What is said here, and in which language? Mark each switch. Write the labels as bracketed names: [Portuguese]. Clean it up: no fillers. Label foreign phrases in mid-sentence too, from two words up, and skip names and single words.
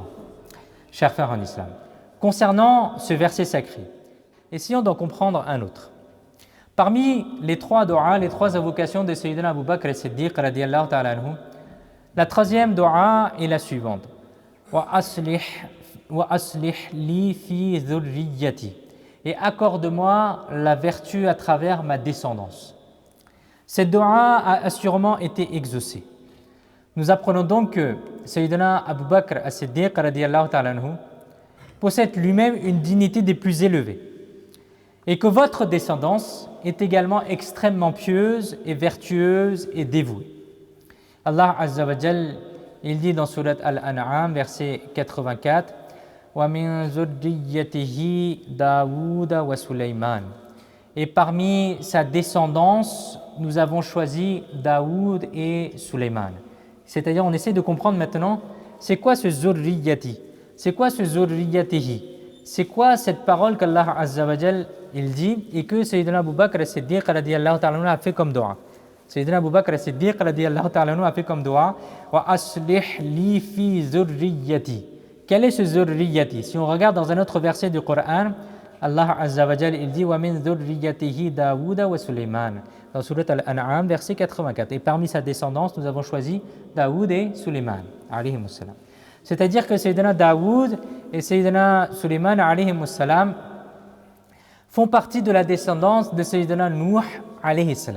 [French] Chers frères en islam, concernant ce verset sacré, essayons d'en comprendre un autre. Parmi les trois doigts, les trois invocations de Sayyidina Abu Bakr as-Siddiq [Arabic] رضي الله تعالى عنه, [French] la troisième doua est la suivante. [Arabic] وأصلح لي في ذريتي. [French] Et accorde-moi la vertu à travers ma descendance. Cette doua a assurément été exaucée. Nous apprenons donc que Sayyidina Abu Bakr as-Siddiq [Arabic] رضي الله تعالى عنه [French] possède lui-même une dignité des plus élevées et que votre descendance est également extrêmement pieuse et vertueuse et dévouée. Allah [Arabic] عز وجل, [French] il dit dans Surat Al-An'am, verset 84, [Arabic] ومن ذريته داود وسليمان. [French] Et parmi sa descendance, nous avons choisi Daoud et Sulaiman. C'est-à-dire, on essaie de comprendre maintenant, c'est quoi ce zurriyyati? C'est quoi ce zurriyyatihi? C'est quoi cette parole qu'Allah [Arabic] عز وجل [French] il dit et que Sayyidina Abu Bakr as-Siddiq [Arabic] رضي الله تعالى عنه [French] a fait comme dua. Sayyidina Abu Bakr as-Siddiq [Arabic] رضي الله تعالى عنه [French] a fait comme dua [Arabic] وأصلح لي في ذريتي. [French] Quel est ce zurriyyati? Si on regarde dans un autre verset du Coran, Allah [Arabic] عز وجل [French] il dit [Arabic] ومن ذريته داود وسليمان [French] dans Surat Al-An'am verset 84. Et parmi sa descendance, nous avons choisi Daoud et Sulaiman [Arabic] عليهما السلام. [French] C'est-à-dire que Sayyidina Daoud et Sayyidina Sulaiman [Arabic] عليهما السلام [French] font partie de la descendance de Sayyidina Nuh [Arabic] عليه السلام.